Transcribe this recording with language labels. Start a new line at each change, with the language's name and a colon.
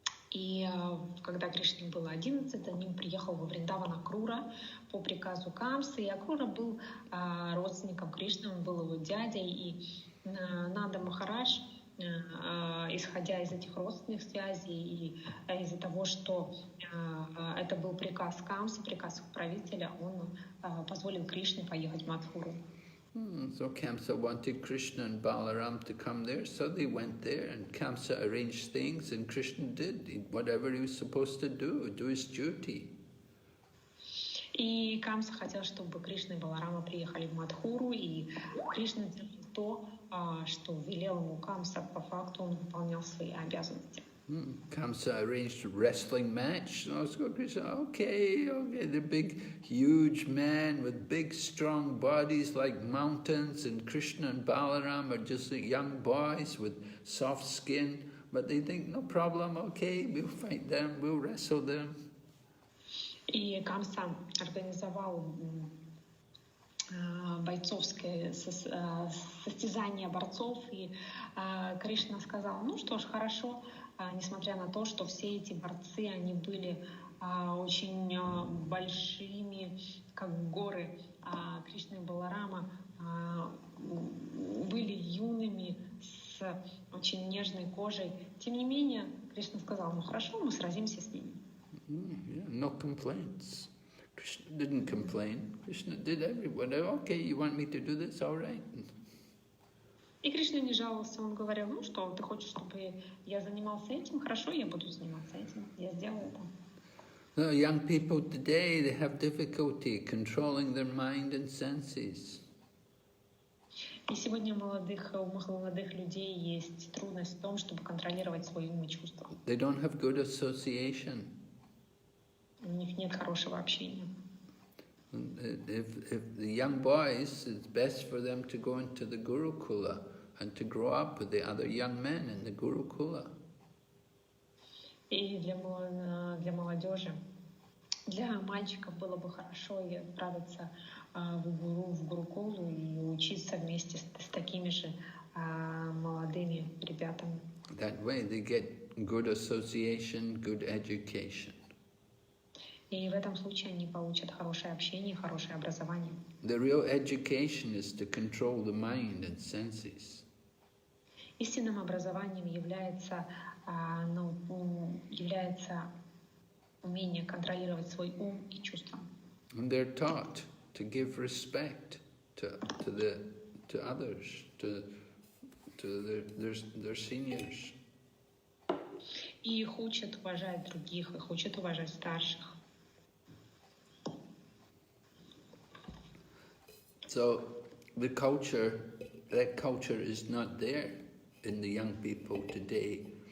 Russian: И когда Кришне было 11, за ним приехал во Вриндаван Акрура по приказу Камсы. И Акрура был родственником Кришны, он был его дядей. И Нанда Махарадж, исходя из этих родственных связей и из-за того, что это был приказ Камсы, приказ правителя, он позволил Кришне поехать в Мадхуру.
English: So Kamsa wanted Krishna and Balaram to come there, so they went there, and Kamsa arranged things, and Krishna did whatever he was supposed to do his duty.
Russian: И Камса хотел, чтобы Кришна и Баларама приехали в Мадхуру, и Кришна делал то, что велел ему Камса. По факту он выполнял свои обязанности.
English: Kamsa arranged a wrestling match. So Krishna, okay, the big, huge man with big, strong bodies like mountains, and Krishna and Balaram are just like young boys with soft skin. But they think, no problem, okay, we'll fight them, we'll wrestle them.
Russian: И Камса организовал бойцовское состязание борцов, и Кришна сказал, ну что ж, хорошо, несмотря на то, что все эти борцы, они были очень большими, как горы, Кришна и Баларама были юными, с очень нежной кожей. Тем не менее, Кришна сказал, ну хорошо, мы сразимся с ними.
English: No complaints. Krishna didn't complain. Krishna did everyone. Okay, you want me to do this? All right.
Russian: И Кришна не жаловался, он говорил, ну что, ты хочешь, чтобы я занимался этим? Хорошо, я буду заниматься этим, я сделаю это.
English: No, young people today, they have difficulty controlling their mind and senses.
Russian: И сегодня у молодых людей есть трудность в том, чтобы контролировать свой ум и чувства.
English: They don't have good association.
Russian: У них нет хорошего общения.
English: If the young boys, it's best for them to go into the Gurukula and to grow up with the other young men in the Gurukula.
Russian: И для молодежи, для мальчиков было бы хорошо и отправиться в Гурукулу и учиться вместе с такими же молодыми ребятами.
English: That way they get good association, good education.
Russian: И в этом случае они получат хорошее общение, хорошее образование.
English: The real education is to control the mind and senses.
Russian: Истинным образованием является умение контролировать свой ум и чувства.
English: And they're taught to give respect to others, to their seniors.
Russian: И их учат уважать других, их учат уважать старших.
English: So that culture is not there in the young people today.